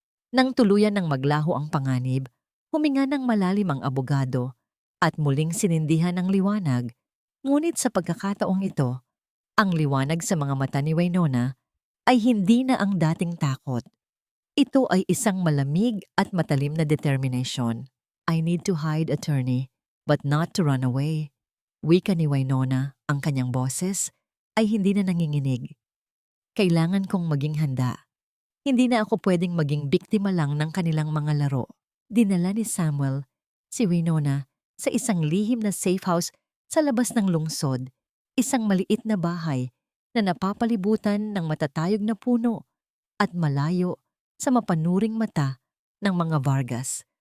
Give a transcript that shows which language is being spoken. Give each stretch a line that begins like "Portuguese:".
Filipino: Nang tuluyan ng maglaho ang panganib, huminga ng malalim ang abogado at muling sinindihan ang liwanag. Ngunit sa pagkakataong ito, ang liwanag sa mga mata ni Winona ay hindi na ang dating takot. Ito ay isang malamig at matalim na determination.
English: I need to hide, attorney, but not to run away.
Filipino: Wika ni Winona, ang kanyang boses ay hindi na nanginginig. Kailangan kong maging handa. Hindi na ako pwedeng maging biktima lang ng kanilang mga laro. Dinala ni Samuel si Winona sa isang lihim na safe house sa labas ng lungsod, isang maliit na bahay na napapalibutan ng matatayog na puno at malayo sa mapanuring mata ng mga Vargas.